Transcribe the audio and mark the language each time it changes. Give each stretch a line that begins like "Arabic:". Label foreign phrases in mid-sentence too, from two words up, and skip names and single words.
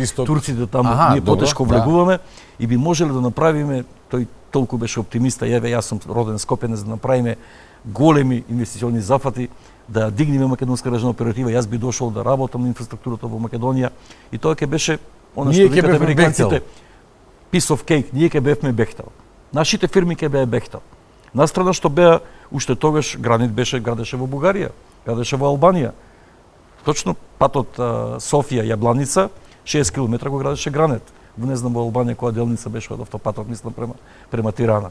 Macedonian: Турците таму ние потешко влегуваме и би можеле да направиме, тој толку беше оптимиста, јас сум роден скопјанец, да направиме големи инвестициони зафати, да дигнеме македонска граждана оператива, јас би дошол да работам на инфраструктурата во Македонија и тоа ќе беше она што викате американците
English: piece of cake,
Macedonian: ние ќе бевме Бехтел. Нашите фирми ќе беа Бехтел. Настрана што беа уште тогаш Гранит градеше во Бугарија, градеше во Албанија. Точно патот Софија Јабланица 6 км го градеше Гранит. Не знам во Албанија која делница беше од автопатот, мислам према Тирана.